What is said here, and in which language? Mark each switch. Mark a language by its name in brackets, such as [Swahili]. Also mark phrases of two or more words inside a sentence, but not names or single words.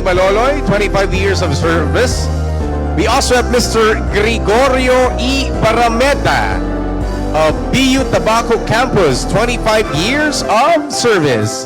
[English] Baloloy, 25 years of service. We also have Mr. Gregorio E. Barameda of BU Tabaco Campus, 25 years of service.